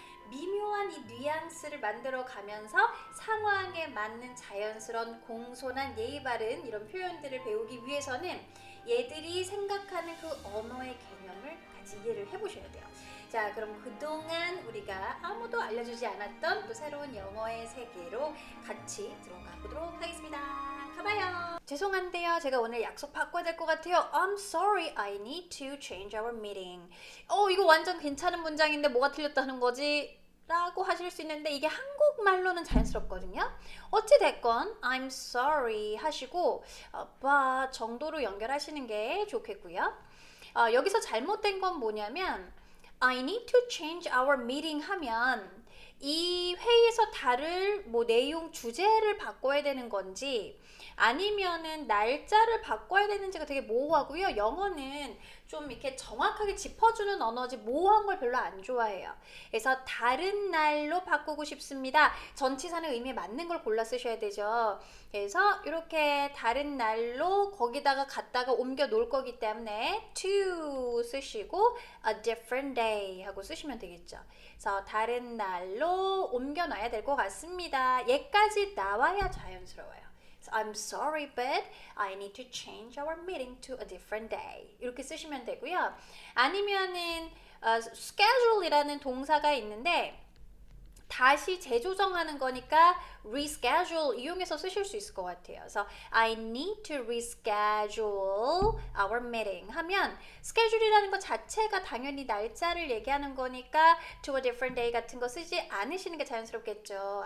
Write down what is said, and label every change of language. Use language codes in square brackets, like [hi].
[ko] 미묘한 이 뉘앙스를 만들어 가면서 상황에 맞는 자연스러운 공손한 예의 바른 이런 표현들을 배우기 위해서는 얘들이 생각하는 그 언어의 개념을 같이 이해를 해보셔야 돼요. 자, 그럼 그동안 우리가 아무도 알려주지 않았던 또 새로운 영어의 세계로 같이 들어가 보도록 하겠습니다. 가봐요. 죄송한데요. 제가 오늘 약속 바꿔야 될 것 같아요. [en] I'm sorry, I need to change our meeting. [ko] 이거 완전 괜찮은 문장인데 뭐가 틀렸다는 거지? 라고 하실 수 있는데 이게 한국말로는 자연스럽거든요. 어찌됐건 [en] I'm sorry [ko] 하시고 but 정도로 연결하시는 게 좋겠고요. 여기서 잘못된 건 뭐냐면 [en] I need to change our meeting [ko] 하면 이 회의에서 다룰 뭐 내용 주제를 바꿔야 되는 건지 아니면은 날짜를 바꿔야 되는지가 되게 모호하고요. 영어는 좀 이렇게 정확하게 짚어주는 언어지 모호한 걸 별로 안 좋아해요. 그래서 다른 날로 바꾸고 싶습니다. 전치사는 의미에 맞는 걸 골라 쓰셔야 되죠. 그래서 이렇게 다른 날로 거기다가 갖다가 옮겨 놓을 거기 때문에 to 쓰시고 [en] a different day [ko] 하고 쓰시면 되겠죠. 그래서 다른 날로 옮겨 놔야 될 것 같습니다. 얘까지 나와야 자연스러워요. [en] So I'm sorry, but I need to change our meeting to a different day. [ko] 이렇게 쓰시면 되고요. 아니면은 schedule이라는 동사가 있는데 다시 재조정하는 거니까 reschedule 이용해서 쓰실 수 있을 것 같아요. 그래서 [en] I need to reschedule our meeting [ko] 하면 schedule이라는 것 자체가 당연히 날짜를 얘기하는 거니까 [en] to a different day [ko] 같은 거 쓰지 않으시는 게 자연스럽겠죠.